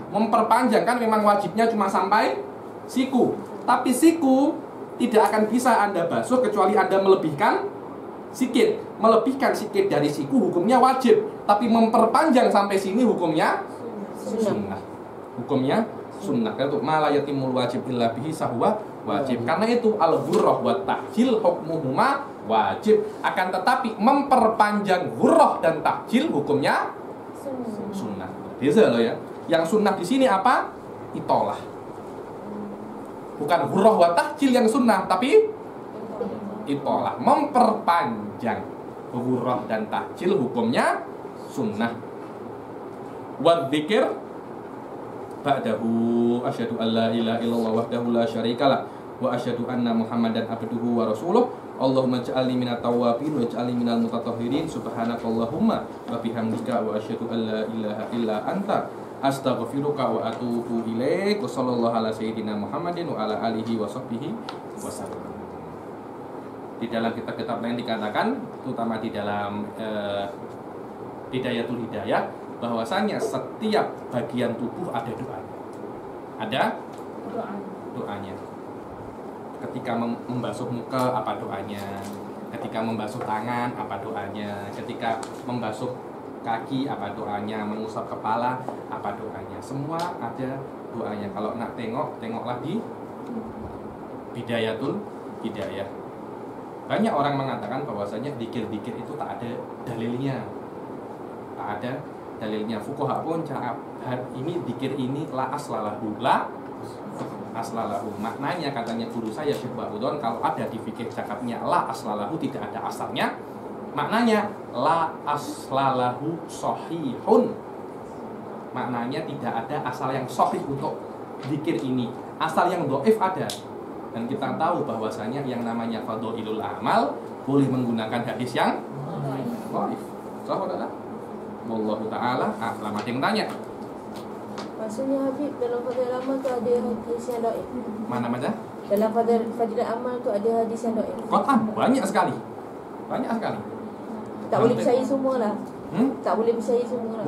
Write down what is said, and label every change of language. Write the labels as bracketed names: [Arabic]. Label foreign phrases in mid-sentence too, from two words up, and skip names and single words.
[Indonesian] Memperpanjang kan memang wajibnya cuma sampai siku. Tapi siku tidak akan bisa Anda basuh kecuali Anda melebihkan sikit. Melebihkan sikit dari siku hukumnya wajib, tapi memperpanjang sampai sini hukumnya sunnah. Hukumnya sunnah. Karena itu [Arabic] ما لا يتم الواجب إلا به فهو واجب. Karena itu الغرة والتحجيل حكمهما واجب. [Indonesian] Akan tetapi memperpanjang ghurrah dan tahjil hukumnya sunnah. [Malay] Beza loh ya. Yang sunnah di sini apa? Itolah. Bukan [Arabic] غرة وتحجيل [Malay] yang sunnah, tapi itolah, memperpanjang. [Indonesian] ghurrah dan tahjil hukumnya sunnah. [Arabic] وذكر بعده أشهد أن لا إله إلا الله وحده لا شريك له وأشهد أن محمدا عبده ورسوله. اللهم اجعلني من التوابين واجعلني من المتطهرين. سبحانك اللهم وبحمدك وأشهد أن لا إله إلا أنت أستغفرك وأتوب إليك. وصلى الله على سيدنا محمد وعلى آله وصحبه وسلم. [Indonesian] Di dalam kitab-kitab lain dikatakan, terutama di dalam Bidayatul Hidayah, bahwasanya setiap bagian tubuh ada doanya. Ada doanya. Ketika membasuh muka apa doanya, ketika membasuh tangan apa doanya, ketika membasuh kaki apa doanya, mengusap kepala apa doanya, semua ada doanya. [Malay] Kalau nak tengoklah di Bidayatul Hidayah. [Indonesian] Banyak orang mengatakan bahwasanya zikir-zikir itu tak ada dalilnya, tak ada dalilnya. [Malay] Fuqaha pun ini zikir ini [Arabic] لا أصل له, لا أصل له. [Indonesian] Maknanya katanya guru saya Syekh Ba'udon, kalau ada di fikih cakapnya [Arabic] لا أصل له, [Indonesian] tidak ada asalnya, maknanya [Arabic] لا أصل له صحيح. [Indonesian] Maknanya tidak ada asal yang sahih untuk zikir ini. Asal yang dhaif ada. Dan kita tahu bahwasanya yang namanya fadhailul amal boleh menggunakan hadis yang dhaif. Saudara, [Arabic] والله تعالى أعلم. [Indonesian] Ada yang tanya? [Malay] Maksudnya Habib, dalam fadilah amal tu ada hadis yang dhaif. Mana macam? Dalam fadilah amal tu ada hadis yang dhaif. Quran banyak sekali. Banyak sekali. Tak boleh percaya semua lah. Tak boleh percaya semua lah.